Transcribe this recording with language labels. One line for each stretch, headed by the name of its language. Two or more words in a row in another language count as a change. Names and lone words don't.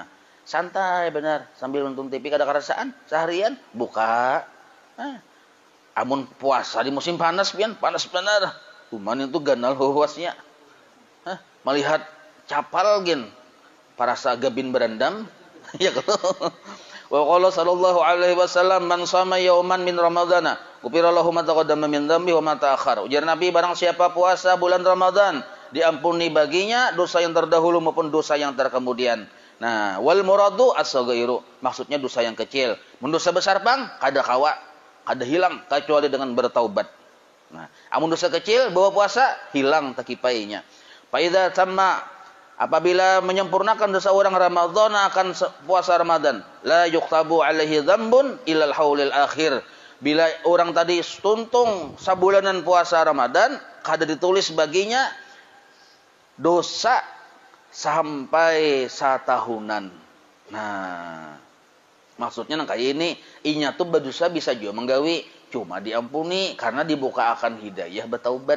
Banjar: Santai benar, sambil nonton TV kada kerasaan seharian buka. Amun puasa di musim panas pian, panas benar. Kuman itu ganal huwasnya. Melihat capal gen parasa gabin berendam. Ya kalau.
Arabic: وقال صلى الله عليه وسلم من صام يوما من رمضان غفر له ما تقدم من ذنب وما تأخر.
Banjar: Ujar Nabi, barang siapa puasa bulan Ramadan, diampuni baginya dosa yang terdahulu maupun dosa yang terkemudian. Nah,
Arabic: والمراد الصغائر,
Banjar: maksudnya dosa yang kecil. Mun dosa besar bang, kada kawa, kada hilang kecuali dengan bertaubat. Nah, amun dosa kecil bawa puasa hilang takipainya.
Arabic: فإذا تم,
Banjar: apabila menyempurnakan dosa orang Ramadan akan puasa Ramadan,
Arabic: لا يكتب عليه ذنب إلى الحول الآخر.
Banjar: Bila orang tadi tuntung sabulanan puasa Ramadan, kada ditulis baginya dosa sampai satahunan. Nah, maksudnya nang kayak ini, inya tuh berdosa bisa juga menggawi, cuma diampuni karena dibuka akan hidayah bertaubat.